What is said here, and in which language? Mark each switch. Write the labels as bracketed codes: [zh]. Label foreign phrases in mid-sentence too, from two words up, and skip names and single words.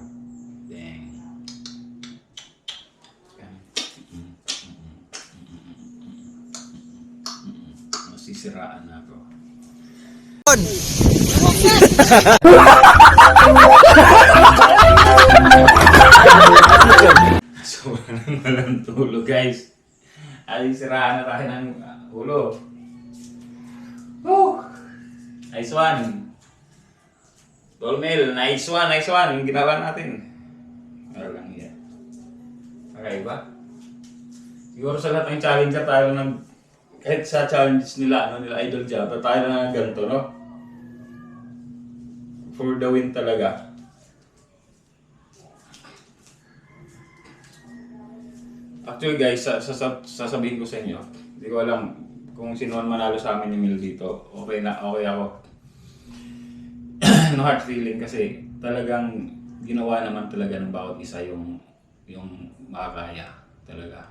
[tl] Dang. Masisiraan na ako. So, walang tulog guys. Ay, siraan na tayo ng ulo. [en] Woo! Nice one. Dolmel, nice one, nice one. [tl] Yung ginawa natin. Ano lang yan. Okay ba? Siguro sa lahat ng challenger tayo ng kahit sa challenges nila, ano nila Idol Java, tayo na ganito, no? [en] For the win talaga. [tl] Actually guys, sasabihin ko sa inyo, hindi ko alam kung sino man manalo sa amin ni Mil dito. Okay na, okay ako. [en] No hard feeling [tl] kasi talagang ginawa naman talaga ng bawat isa yung makakaya talaga.